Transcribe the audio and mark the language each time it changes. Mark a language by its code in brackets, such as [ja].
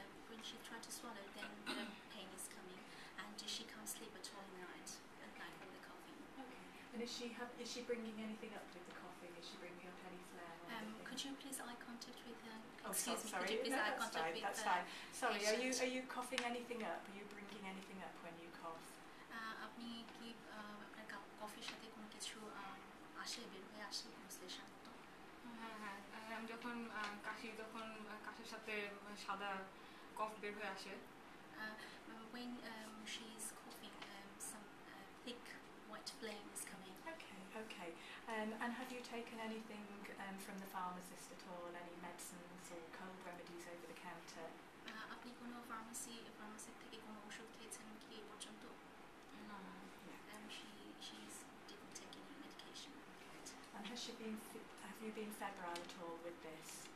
[en] When she tried to swallow, then the pain is coming, and she can't sleep at all in the night with the coughing. Okay. And is she bringing anything up with the coughing? Is she bringing up any phlegm or anything? Could you please eye contact with her? Sorry. Could you please eye contact with that's fine. Sorry, patient? are you coughing anything up? Are you bringing anything up when you cough? [bn] আপনি কি আপনার কফির সাথে কোনো কিছু বের হয়ে আসে বিশ্লেষণ মতো? হ্যাঁ, আমি যখন কাশি, তখন কাশির সাথে সাদা কফ বের হয়ে আসে। [en] When she's coughing, some thick white flame is coming. Okay. And have you taken anything from the pharmacist at all? Any medicines or cold remedies over the counter? [bn] আপনি কোনো ফার্মাসি থেকে কোনো ওষুধ খেয়েছেন কি এই পর্যন্ত? [en] No. She didn't take any medication. And have you been febrile at all with this?